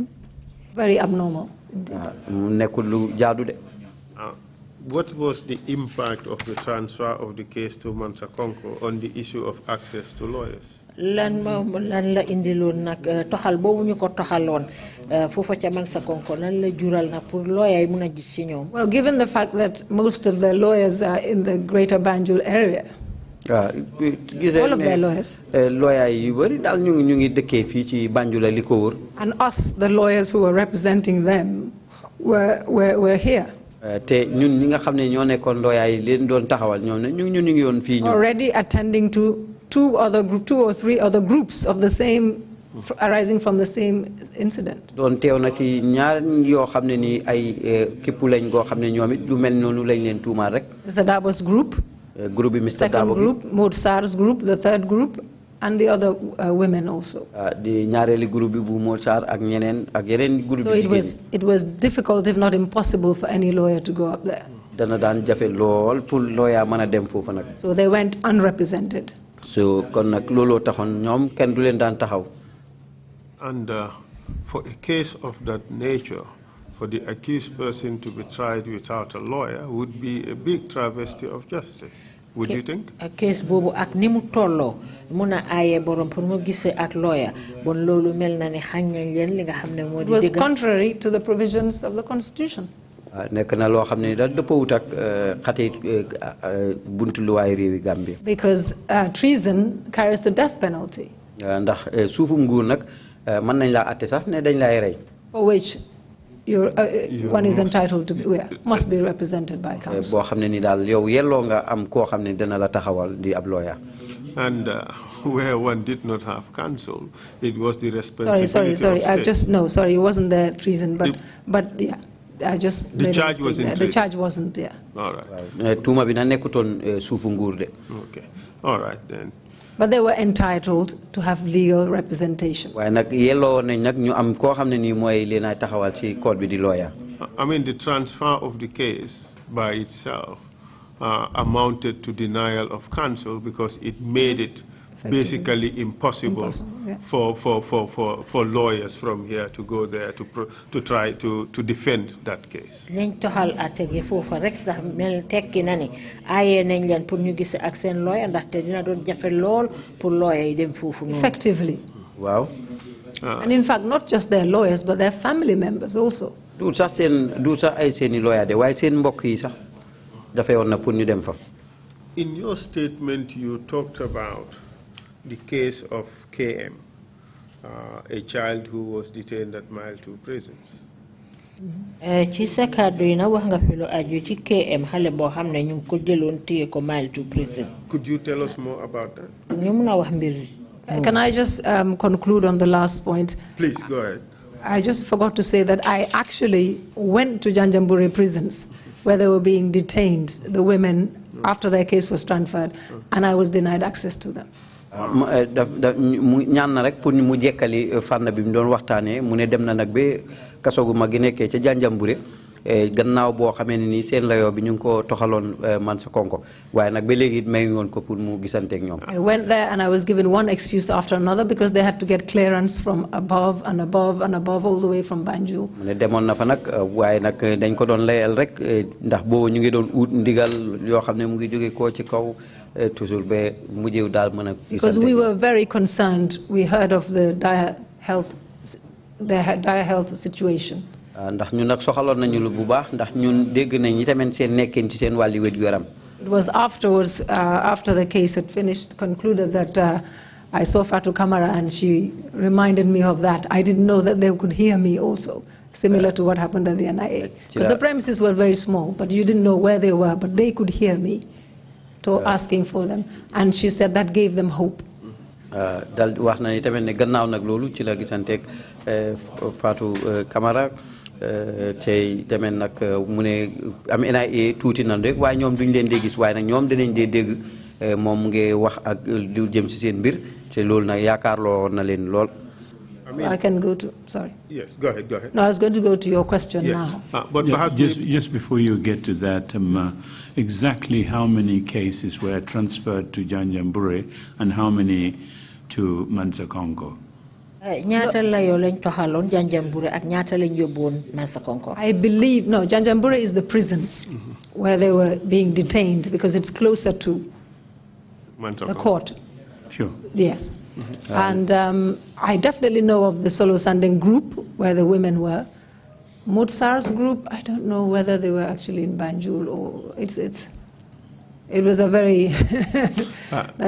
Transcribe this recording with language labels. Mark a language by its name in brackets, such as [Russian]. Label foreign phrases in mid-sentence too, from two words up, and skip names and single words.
[English] Very abnormal. [Wolof] mu nekkul lu jaadu de. [English] What was the impact of the transfer of the case to Mansa Konko on the issue of access to lawyers? [Wolof] lan la indiloon nag toxal boobu ñu ko toxaloon foofa ca Mansa Konko lan la jural nag pour lawyer yi mun a gis ci ñoom. [English] Well, given the fact that most of the lawyers are in the greater Banjul area, all of their lawyers, [Wolof] lawyer yu bari daal ñu ngi dëkkee fii ci Banjul li ko wër. [English] and us, the lawyers who were representing them, were here. [Wolof] te ñun ñi nga xam ne ñoo nekkoon lawyer yi leen doon taxawal ñoom ne ñu ngi yoon fii ñu. [English] Already attending to 2 or 3 other groups of the same, arising from the same incident. [Wolof] doon teew na ci ñaar yoo xam ne ni ay képp lañ goo xam ne ñoom it lu mel noonu lañ leen tuumaal rek. [English] Mr. Dabo's group. [Wolof] Groupe bi Mr. Dabo. [English] Second group, Maud Sarr's group, the 3rd group, and the other women also. [Wolof] di ñaareeli groupe bi bu Maud Sarr ak ñeneen ak yeneen groupe [English] So it was difficult, if not impossible, for any lawyer to go up there. [Wolof] dana daan jafe lool pour lawyer mën a dem foofu nag. [English] So they went unrepresented. [Wolof] so kon nag looloo taxoon ñoom kenn du leen daan taxaw. [English] And for a case of that nature, for the accused person to be tried without a lawyer would be a big travesty of justice. Would you think? [Wolof] Case bobu ak ni mu tolloo mun a aaye borom pour mu gisee ak lawyer bon loolu mel na ne xañ nañ leen li nga xam ne moo di dëgg. [English] It was contrary to the provisions of the Constitution. [Wolof] nekk na loo xam ne daal dëppawut ak xate buntu luwaay réewi Gambie. [English] Because treason carries the death penalty. [Wolof] ndax suufum nguur nag mën nañ laa atte sax ne dañ lay rey. [English] For which one is entitled to be, must be represented by counsel. [Wolof] boo xam ne ni daal yow yelloo nga am koo xam ne dana la taxawal di ab lawyer. [English] And where one did not have counsel, it was the responsibility. Sorry. Sorry, it wasn't the treason, but yeah. I just the charge wasn't. The charge wasn't there. All right. [Wolof] tuuma bi na nekkutoon suufu nguur de. [English] Okay. All right then. But they were entitled to have legal representation. [Wolof] waaye nag yelloo nañ nag ñu am koo xam ne nii mooy leen ay taxawal ci court bi di lawyer. [English] I mean, the transfer of the case by itself amounted to denial of counsel because it made it basically impossible for lawyers from here to go there to try to defend that case. [Wolof] nañ toxal àtte gi foofa rek sax mel tekki na ni aaye nañ leen pour ñu gis ak seen lawyer ndaxte dina doon jafe lool pour lawyer yi dem foofu noonu. [English] Effectively. [Wolof] waaw. [English] And in fact, not just their lawyers, but their family members also. [Wolof] du sax ay seeni lawyer de waaye seen mbokk yi sax dafa yoon na pour ñu dem fa. [English] In your statement, you talked about the case of KM, a child who was detained at Mile 2 prisons. [Wolof] ci sa kàddu yi nag wax nga fi lu aju ci KM xale boo xam ne ñu ngi ko jëloon téye ko Mile 2 prison. [English] Could you tell us more about that? [Wolof] ñu mun a wax mbir. [English] Can I just conclude on the last point? Please, go ahead. I just forgot to say that I actually went to Janjanbureh prisons where they were being detained, the women, after their case was transferred, and I was denied access to them. [Wolof] ñaan na rek pour mu jekkali fànn bi mu doon waxtaanee mu ne dem na nag ba kaso gu mag gi nekkee ca Janjanbureh gannaaw boo xamee ne nii seen layoo bi ñu ngi ko toxaloon Mansa Konko waaye nag ba léegi may woon ko pour mu gisanteeg ñoom. [English] I went there and I was given one excuse after another because they had to get clearance from above and above and above all the way from Banjul. [Wolof] mu ne demoon na fa nag waaye nag dañ ko doon layal rek ndax boobu ñu ngi doon ut ndigal yoo xam ne mu ngi jóge koo ci kaw toujours ba mujjew daal mën a. [English] Because we were very concerned. We heard of the dire health situation. [Wolof] ndax ñun nag soxaloon nañu lu bu baax ndax ñun dégg nañ itamit seen nekkin ci seen wàllu wér-gu-yaram. [English] It was afterwards, after the case had finished, concluded that I saw Fatou Kamara and she reminded me of that. I didn't know that they could hear me also, similar to what happened at the NIA. Because the premises were very small, but you didn't know where they were, but they could hear me asking for them. And she said that gave them hope. [Wolof] dal wax na ni tamit ne gannaaw nag loolu ci la gisanteeg Fatou Camara tey tamit nag mu ne am NIA tuuti nan rek waaye ñoom duñ leen dee gis waaye nag ñoom dinañ dee dégg moom mu ngi wax ak lu jëm ci seen mbir te loolu nag yaakaarloo na leen lool. [English] I can go to, sorry. Yes, go ahead, go ahead. No, I was going to go to your question now. But perhaps just before you get to that, exactly how many cases were transferred to Janjanbureh and how many to Mansa Konko? [Wolof] ñaata la yow lañ toxaloon Janjanbureh ak ñaata lañ yóbbuwoon Mansa Konko? [English] I believe, no, Janjanbureh is the prisons where they were being detained because it's closer to the court. Sure. Yes. And I definitely know of the Solo Sandeng group where the women were. Mutsar's group, I don't know whether they were actually in Banjul or it was a very that